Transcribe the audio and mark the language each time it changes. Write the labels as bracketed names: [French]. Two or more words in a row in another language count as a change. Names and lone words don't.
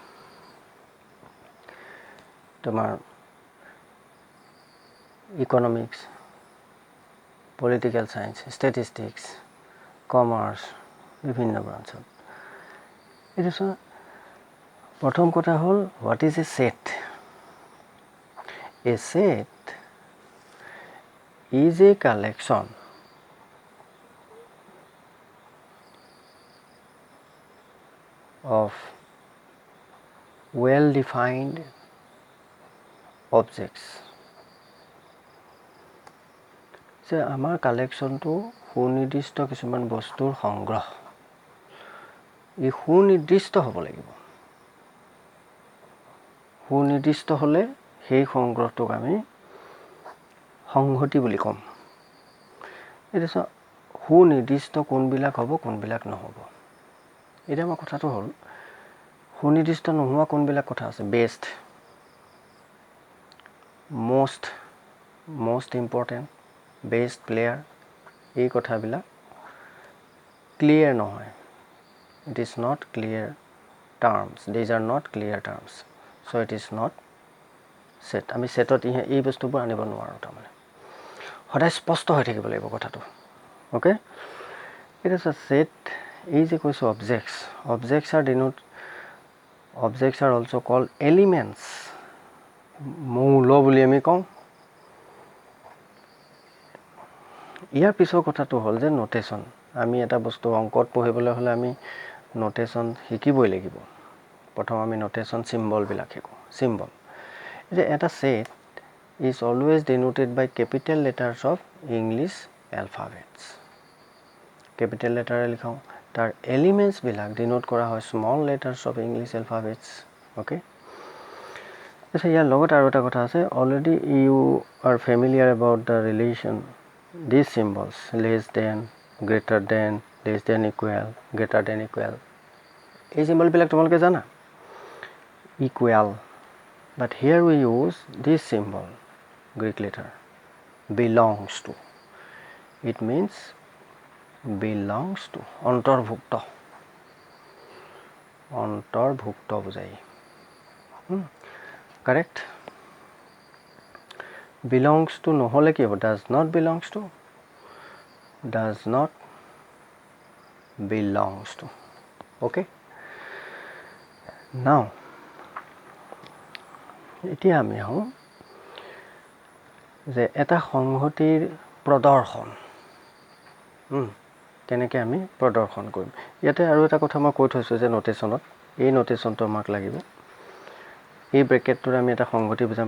[Assamese] তোমাৰ [English] economics, political science, statistics, commerce, [Assamese] বিভিন্ন ব্ৰাঞ্চত। এইটো প্ৰথম কথা হ'ল, [English] what is a set? A set is a collection of well-defined objects. [Assamese] যে আমাৰ কালেকশ্যনটো সুনিৰ্দিষ্ট কিছুমান বস্তুৰ সংগ্ৰহ। ই সুনিৰ্দিষ্ট হ'ব লাগিব। সুনিৰ্দিষ্ট হ'লে সেই সংগ্ৰহটোক আমি সংহতি বুলি ক'ম। এতিয়া সুনিৰ্দিষ্ট কোনবিলাক হ'ব, কোনবিলাক নহ'ব। এতিয়া আমাৰ কথাটো হ'ল, সুনিৰ্দিষ্ট নোহোৱা কোনবিলাক কথা আছে? [English] বেষ্ট, most important, best player, [Assamese] এই কথাবিলাক ক্লিয়াৰ নহয়। [English] It is not clear terms. These are not clear terms. So it is not set. [Assamese] আমি সেটত এই বস্তুবোৰ আনিব নোৱাৰোঁ। তাৰমানে সদায় স্পষ্ট হৈ থাকিব লাগিব কথাটো। অ'কে, এটা সেট এই যে কৈছোঁ অবজেক্টছ [English] are also called elements. [Assamese] মৌল বুলি আমি কওঁ। ইয়াৰ পিছৰ কথাটো হ'ল যে নোটেশ্যন। আমি এটা বস্তু অংকত পঢ়িবলৈ হ'লে আমি নোটেশ্যন শিকিবই লাগিব। প্ৰথম আমি নোটেশ্যন চিম্বলবিলাক শিকোঁ। চিম্বল, যে এটা সেট [English] is always denoted by capital letters of English alphabets. capital letters [Assamese] লিখাওঁ। তাৰ এলিমেণ্টছবিলাক ডিনোট কৰা হয় [English] small letters of English alphabets. [Assamese] অ'কে, তাৰপিছত ইয়াৰ লগত আৰু এটা কথা আছে। [English] already you are familiar about the relation this symbols, less than, greater than, less than equal, greater than equal. [Assamese] এই চিম্বলবিলাক তোমালোকে জানা, ইকুৱেল। [English] But here we use this symbol, Greek letter, belongs to. It means belongs to, [Assamese] অন্তৰ্ভুক্ত। অন্তৰ্ভুক্ত বুজায়। কাৰেক্ট। [English] belongs to [Assamese] নহ'লে কি হ'ব? [English] does not belongs to, does not belongs to. Okay, now [Assamese] এতিয়া আমি আহোঁ যে এটা সংহতিৰ প্ৰদৰ্শন কেনেকৈ আমি প্ৰদৰ্শন কৰিম। ইয়াতে আৰু এটা কথা মই কৈ থৈছোঁ যে নোটেশ্যনত, এই নোটেশ্যনটো আমাক লাগিব। এই ব্ৰেকেটটোত আমি এটা সংহতি বুজাম।